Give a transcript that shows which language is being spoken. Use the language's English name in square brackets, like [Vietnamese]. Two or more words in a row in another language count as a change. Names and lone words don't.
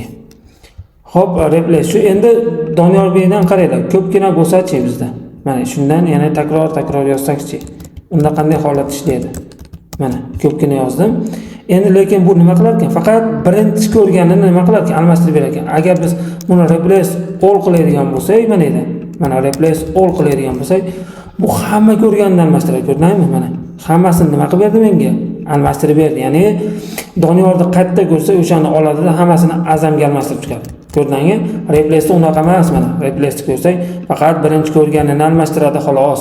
[Uzbek] Hop, replace. Shu endi Doniyor Beydan qaranglar, ko'pgina bo'lsa-chi bizda. Mana shundan yana takror yozsak-chi. Unda qanday holat ishlaydi? Mana ko'pgina yozdim. Endi lekin bu nima qilar ekan? Faqat birinchi ko'rganini nima qilar ekan? Almashtirib berar ekan. Agar biz buni [English] replace all [Uzbek] qiladigan bo'lsak, mana edi. Mana [English] replace all [Uzbek] qiladigan bo'lsak, bu hamma ko'rganini almashtiradi, ko'rdingmi? Mana hammasini nima qilib berdi menga? Almashtirib berdi. Ya'ni Doniyorni qayerda ko'rsa, o'shani oladi-da, hammasini Azamga almashtirib chiqadi. Ko'rdingmi? Replace unaqa emas mana. Replace ko'rsak, faqat birinchi ko'rganini almashtiradi xolos.